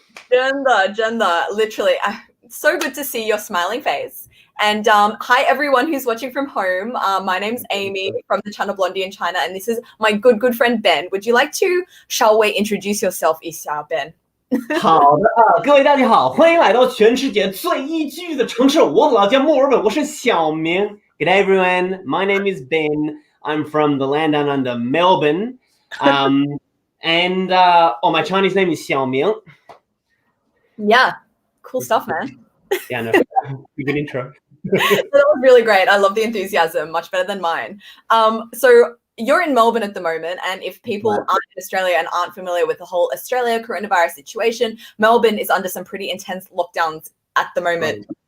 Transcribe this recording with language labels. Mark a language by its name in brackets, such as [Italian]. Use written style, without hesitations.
[Chinese] 真的, [English] literally. So good to see your smiling face. And hi, everyone who's watching from home. My name's Amy from the channel Blondie in China, and this is my good friend Ben. Would you like to, shall we, introduce yourself, Isa, Ben? [Chinese] 好的啊，各位大家好，欢迎来到全世界最宜居的城市，我的老家墨尔本，我是小明。 [English] Good day, everyone. My name is Ben. I'm from the land down under Melbourne. And my Chinese name is Xiaoming. Yeah, cool stuff, man. Yeah, no, good intro. That was really great. I love the enthusiasm, much better than mine. So you're in Melbourne at the moment, and if people aren't in Australia and aren't familiar with the whole Australia coronavirus situation, Melbourne is under some pretty intense lockdowns at the moment.